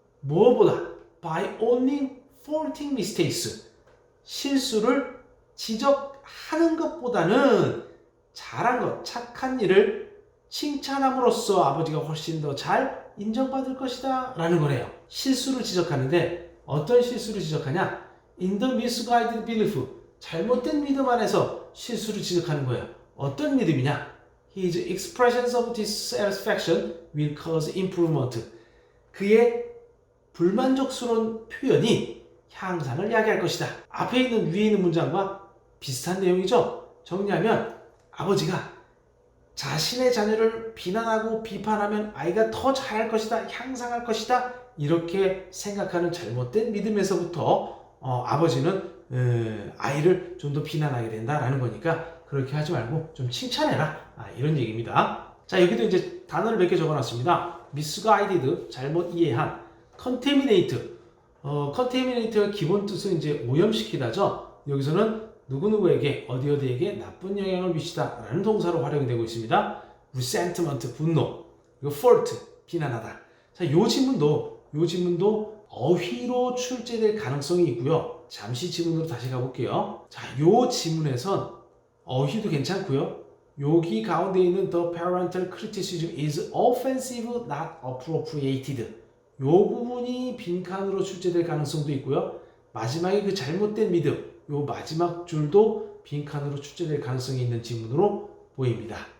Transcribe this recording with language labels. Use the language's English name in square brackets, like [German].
[Korean] 무엇보다 [English] by owning faulting mistakes, [Korean] 실수를 지적하는 것보다는 잘한 것, 착한 일을 칭찬함으로써 아버지가 훨씬 더 잘 인정받을 것이다 라는 거네요. 실수를 지적하는데 어떤 실수를 지적하냐? [English] In the misguided belief, [Korean] 잘못된 믿음 안에서 실수를 지적하는 거예요. 어떤 믿음이냐? [English] His expressions of dissatisfaction will cause improvement. [Korean] 그의 불만족스러운 표현이 향상을 야기할 것이다. 앞에 있는 위에 있는 문장과 비슷한 내용이죠. 정리하면 아버지가 자신의 자녀를 비난하고 비판하면 아이가 더 잘할 것이다, 향상할 것이다 이렇게 생각하는 잘못된 믿음에서부터 아버지는 아이를 좀 더 비난하게 된다라는 거니까 그렇게 하지 말고 좀 칭찬해라, 이런 얘기입니다. 자, 여기도 이제 단어를 몇 개 적어놨습니다. misguided, 잘못 이해한, contaminate, contaminate의 기본 뜻은 이제 오염시키다죠. 여기서는 누구누구에게 어디어디에게 나쁜 영향을 미치다 라는 동사로 활용이 되고 있습니다. resentment, 분노, 그리고 fault, 비난하다. 자, 요 지문도 어휘로 출제될 가능성이 있고요. 잠시 지문으로 다시 가볼게요. 자, 요 지문에선 어휘도 괜찮고요. 여기 가운데 있는 [English] the parental criticism is offensive, not appropriated. [Korean] 요 부분이 빈칸으로 출제될 가능성도 있고요. 마지막에 그 잘못된 믿음, 요 마지막 줄도 빈칸으로 출제될 가능성이 있는 지문으로 보입니다.